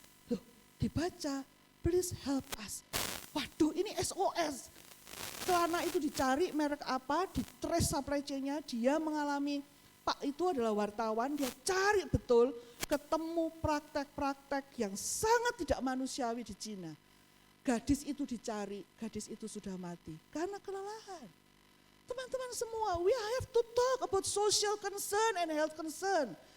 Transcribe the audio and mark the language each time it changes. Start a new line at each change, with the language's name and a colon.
Indonesian: Loh, dibaca,
English: please help us.
Indonesian: Waduh, ini SOS. Celana itu dicari merek apa, di
English: trace supply chain-
Indonesian: nya, dia mengalami, Pak itu adalah wartawan, dia cari betul, ketemu praktek-praktek yang sangat tidak manusiawi di Cina. Gadis itu dicari, gadis itu sudah mati karena kelelahan. Teman-teman semua,
English: we have to talk about social concern and health concern.